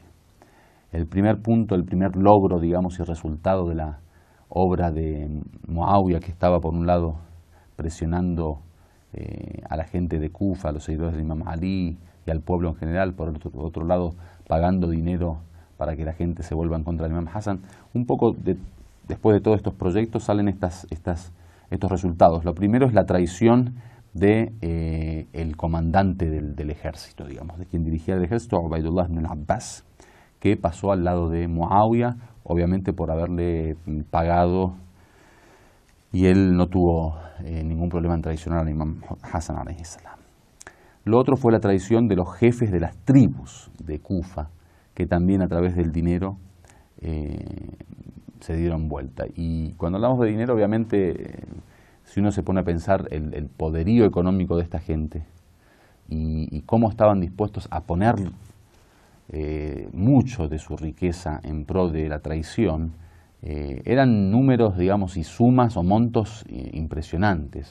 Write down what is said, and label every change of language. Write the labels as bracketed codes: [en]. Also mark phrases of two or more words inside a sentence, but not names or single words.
[es] El primer punto, el primer logro, digamos, y resultado de la obra de Muawiya, que estaba por un lado presionando a la gente de Kufa, a los seguidores del imam Ali y al pueblo en general, por otro lado pagando dinero para que la gente se vuelva en contra del imam Hassan. Un poco después de todos estos proyectos salen estos resultados. Lo primero es la traición de el comandante del ejército, digamos, de quien dirigía el ejército, Ubaydullah ibn al-Abbas, que pasó al lado de Muawiya, obviamente por haberle pagado, y él no tuvo ningún problema en traicionar al imam Hassan [ar] عليه السلام. [es] Lo otro fue la traición de los jefes de las tribus de Kufa, que también a través del dinero se dieron vuelta. Y cuando hablamos de dinero, obviamente, si uno se pone a pensar el poderío económico de esta gente y cómo estaban dispuestos a poner mucho de su riqueza en pro de la traición, eran números, digamos, y sumas o montos impresionantes.